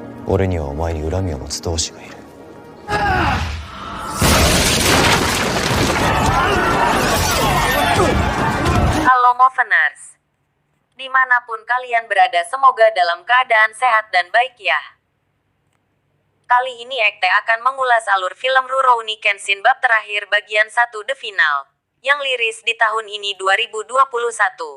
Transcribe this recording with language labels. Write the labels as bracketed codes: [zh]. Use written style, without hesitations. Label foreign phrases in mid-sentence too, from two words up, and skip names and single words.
[ja] 俺にはお前に恨みを持つ同志がいる。 [id] Halo Moveners, dimanapun kalian berada semoga dalam keadaan sehat dan baik ya. Kali ini Ekte akan mengulas alur film Rurouni Kenshin bab terakhir bagian 1 The Final, yang liris di tahun ini 2021.